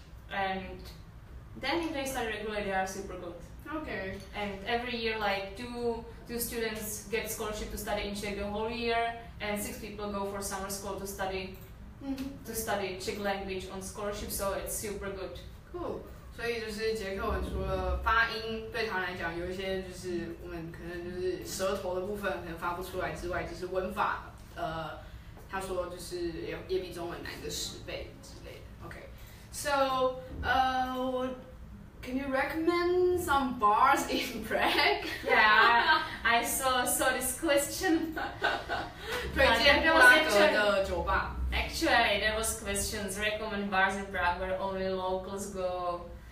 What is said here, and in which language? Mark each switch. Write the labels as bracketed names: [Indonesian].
[English] And then if they study regularly, they are super good. Okay. And every year, like two students get scholarship to study in Czech the whole year, and 6 people go for summer school to study Czech language on scholarship. So it's super good. Cool. [Chinese] 所以就是捷克文除了发音对他来讲有一些就是我们可能就是舌头的部分可能发不出来之外，就是文法他说就是也比中文难个10倍之类的。 [English] Okay. So can you recommend some bars in Prague? Yeah, I saw this question. [Chinese] 推荐布拉格的酒吧。 [English] Actually, there was questions recommend bars in Prague where only locals go.